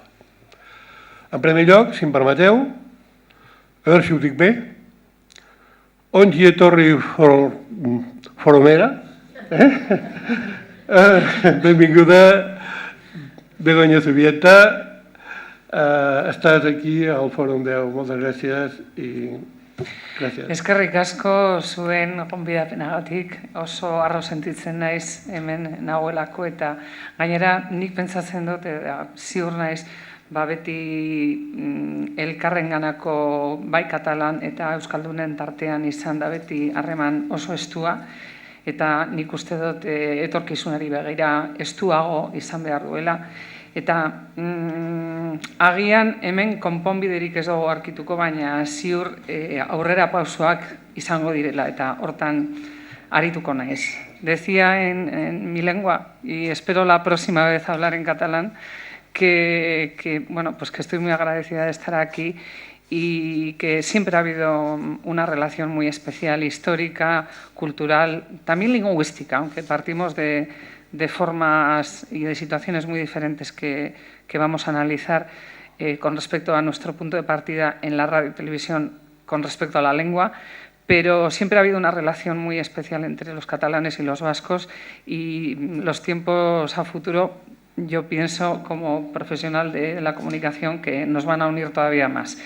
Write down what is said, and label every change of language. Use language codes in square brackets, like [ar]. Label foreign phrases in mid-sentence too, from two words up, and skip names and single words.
[ca] En primer lloc, si em permeteu, a veure si ho dic bé, [eu] Ongie Torri Foromera, [ca] benvinguda, Begoña Zubieta, estàs aquí al Fòrum 10, moltes gràcies i gràcies. [eu] Eskerrik asko zuen gonbidapenagatik, oso harro sentitzen naiz hemen nagoelako eta gainera nik pentsatzen dut ziur naiz beti elkarrenganako bai katalan eta euskaldunen tartean izan da beti harreman oso estua eta nik uste dut etorkizunari begira estuago izan behar duela eta agian hemen konponbiderik ez dugu aurkituko, baina ziur aurrera pausoak izango direla eta hortan arituko naiz. [es] Decía en mi lengua, y espero la próxima vez hablar en catalán, que estoy muy agradecida de estar aquí y que siempre ha habido una relación muy especial, histórica, cultural, también lingüística, aunque partimos de formas y de situaciones muy diferentes que vamos a analizar con respecto a nuestro punto de partida en la radio y televisión con respecto a la lengua, pero siempre ha habido una relación muy especial entre los catalanes y los vascos y los tiempos a futuro, yo pienso como profesional de la comunicación, que nos van a unir todavía más.